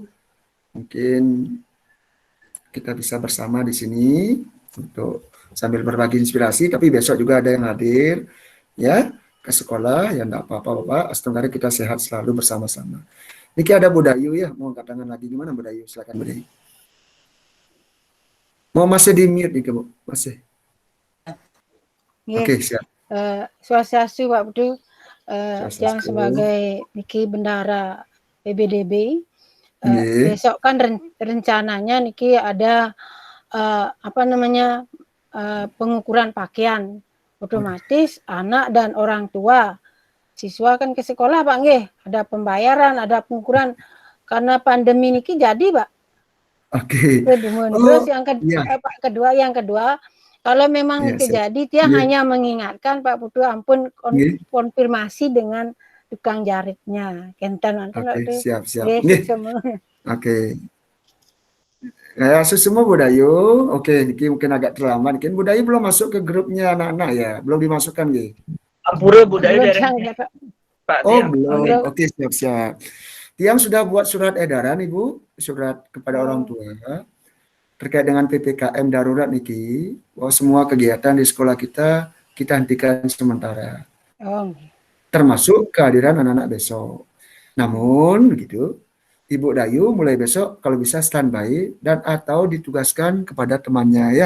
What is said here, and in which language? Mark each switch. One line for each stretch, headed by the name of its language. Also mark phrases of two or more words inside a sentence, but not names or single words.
Indonesian: Mungkin kita bisa bersama di sini untuk sambil berbagi inspirasi, tapi besok juga ada yang hadir ya ke sekolah, ya enggak apa-apa Bapak. Semoga kita sehat selalu bersama-sama. Niki ada Bu Dayu ya, mau angkat tangan lagi, gimana Bu Dayu? Silakan Bu Dayu. Mau masih di mute nih Bu? Masih. Nggih. Oke, siap. Swastiastu Pak Putu, yang Swastiastu. sebagai Niki Bendahara PBDB. Nggih. Besok kan rencananya Niki ada pengukuran pakaian. Otomatis anak dan orang tua siswa kan ke sekolah Pak nggih, ada pembayaran, ada pengukuran karena pandemi niki jadi Pak. Oke. Terus yang kedua kalau memang Ya, niki siap. jadi dia Nggih. hanya mengingatkan Pak Putu ampun Nggih. konfirmasi dengan tukang jaritnya. Kenten nanti Oke, siap. Nggih, Nggih. semua. Oke. Ya, semua Bu Dayu. Oke, Niki mungkin agak terlambat. Mungkin Bu Dayu belum masuk ke grupnya anak-anak ya, belum dimasukkan nggih. Ampura budaya Belum dari saya, Pak. Pak Oh, Tiang. belum. Oke, siap. Tiang sudah buat surat edaran Ibu, surat kepada orang tua terkait dengan PPKM darurat niki, bahwa semua kegiatan di sekolah kita hentikan sementara. Oh. Termasuk kehadiran anak-anak besok. Namun begitu, Ibu Dayu mulai besok kalau bisa standby dan atau ditugaskan kepada temannya ya.